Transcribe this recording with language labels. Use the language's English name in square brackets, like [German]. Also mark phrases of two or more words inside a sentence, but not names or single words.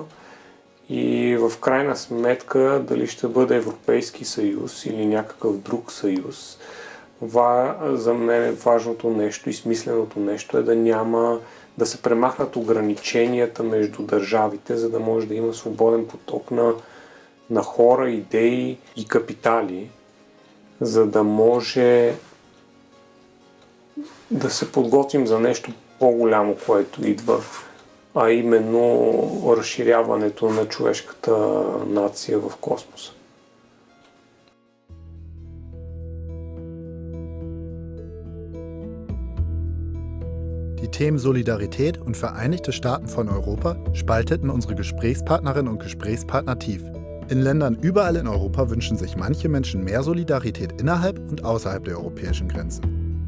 [Bulgarian] И в крайна сметка дали ще бъде Европейски съюз или някакъв друг съюз, за мен важното нещо и смисленото нещо е да се премахнат ограниченията между държавите, за да може да има свободен поток на хора, идеи и капитали, за да може да се подготвим за нещо по-голямо, което идва, а именно разширяването на човешката нация в космоса. [German] Die Themen Solidarität und Vereinigte Staaten von Europa spalteten unsere Gesprächspartnerinnen und Gesprächspartner tief. In Ländern überall in Europa wünschen sich manche Menschen mehr Solidarität innerhalb und außerhalb der europäischen Grenzen.